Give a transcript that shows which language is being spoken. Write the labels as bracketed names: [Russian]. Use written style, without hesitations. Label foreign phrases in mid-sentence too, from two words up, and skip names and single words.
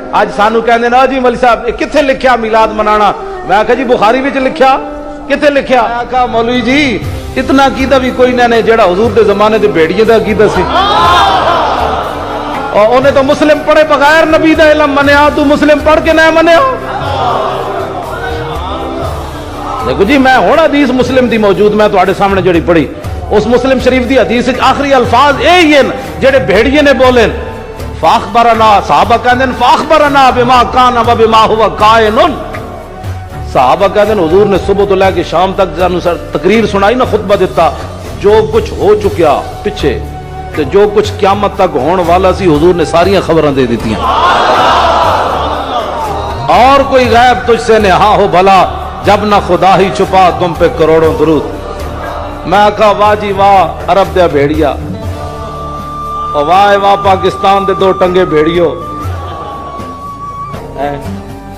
[Punjabi] اج سانو کہندے نا جی مولوی صاحب کتھے لکھیا میلاد منانا؟ میں آکھا جی بخاری وچ لکھیا، کتھے لکھیا؟ میں آکھا مولوی جی اتنا عقیدہ بھی کوئی نہیں جڑا حضور دے زمانے دے بھیڑیے دا عقیدہ سی، اور انہیں تو مسلم پڑھے بغیر نبی دا علم منیا، تو مسلم پڑھ کے نہ منیا؟ دیکھو جی میں ہن حدیث مسلم دی موجود میں تواڈے سامنے جڑی پڑھی، اس مسلم شریف دی حدیث وچ آخری الفاظ یہی ہیں جڑے بھیڑیے نے بولے، فاخبرنا، صحابہ کہندے ہیں [Arabic] فاخبرنا بما کان و بما هو کائن، [Punjabi] صحابہ کہندے ہیں حضور نے صبح تو لے کے شام تک سانوں تقریر سنائی نا، خطبہ دیتا، جو کچھ ہو چکیا پیچھے تے جو کچھ قیامت تک ہون والا سی حضور نے ساریاں خبراں دے دتیاں، [Urdu] اور کوئی غیب تجھ سے نہا ہو بھلا، جب نہ خدا ہی چھپا تم پہ کروڑوں درود۔ [Punjabi] میں کہا واہ جی واہ عرب دے بھیڑیا، اور واہ واہ پاکستان دے دو ٹنگے بھیڑیو،